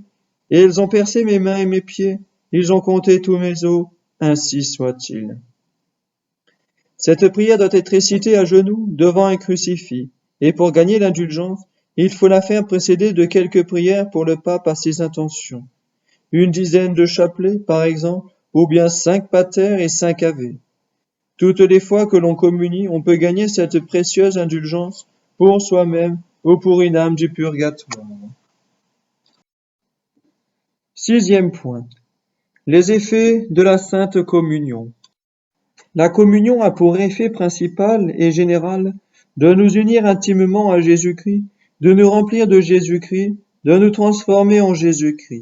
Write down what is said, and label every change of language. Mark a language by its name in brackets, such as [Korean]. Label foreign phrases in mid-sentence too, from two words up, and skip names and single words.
[French] Et ils ont percé mes mains et mes pieds, ils ont compté tous mes os, ainsi soit-il. Cette prière doit être récitée à genoux devant un crucifix, et pour gagner l'indulgence, il faut la faire précéder de quelques prières pour le pape à ses intentions. Une dizaine de chapelets, par exemple, ou bien 5 pater et 5 ave. Toutes les fois que l'on communie, on peut gagner cette précieuse indulgence pour soi-même ou pour une âme du purgatoire. 6e point. Les effets de la Sainte Communion. La communion a pour effet principal et général de nous unir intimement à Jésus-Christ, de nous remplir de Jésus-Christ, de nous transformer en Jésus-Christ.